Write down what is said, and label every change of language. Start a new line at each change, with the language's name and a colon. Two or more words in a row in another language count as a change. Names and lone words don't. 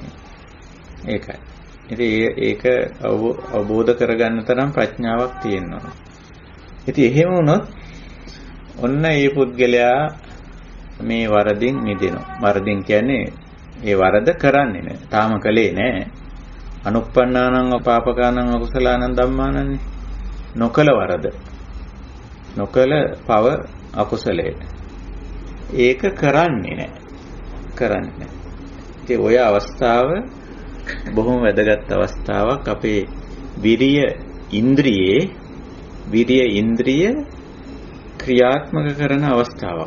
Sinhala: ඒකයි. ඉතින් ඒක අවබෝධ කරගන්න තරම් ප්‍රඥාවක් තියෙනවා. ඉතින් එහෙම වුණොත් ඔන්න මේ පුද්ගලයා මේ වරදින් මිදෙනවා. වරදින් කියන්නේ ඒ වරද කරන්නේ නැහැ. තාම කළේ නැහැ.
Pali: අනුප්පන්නානං අපාපකානං අකුසලානං ධම්මානං
Sinhala: නොකල වරද. නොකල පව අකුසලයට. ඒක කරන්නේ නැහැ. කරන්නේ නැහැ. ඉතින් ඔය අවස්ථාව බොහොම වැදගත් අවස්ථාවක්. අපේ විරිය ඉන්ද්‍රිය ක්‍රියාත්මක කරන අවස්ථාවක්.